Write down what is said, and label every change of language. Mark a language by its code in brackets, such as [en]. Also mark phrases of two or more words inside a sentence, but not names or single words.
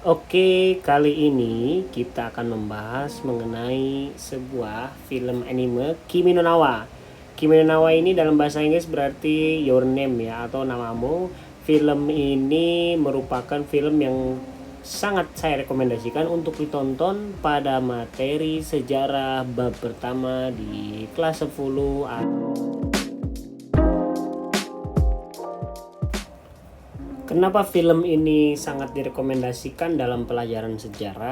[id] Oke, kali ini kita akan membahas mengenai sebuah film anime Kimi no Na wa. Kimi no Na wa ini dalam bahasa Inggris berarti [en] your name [id] ya, atau namamu. Film ini merupakan film yang sangat saya rekomendasikan untuk ditonton pada materi sejarah bab pertama di kelas 10. Kenapa film ini sangat direkomendasikan dalam pelajaran sejarah?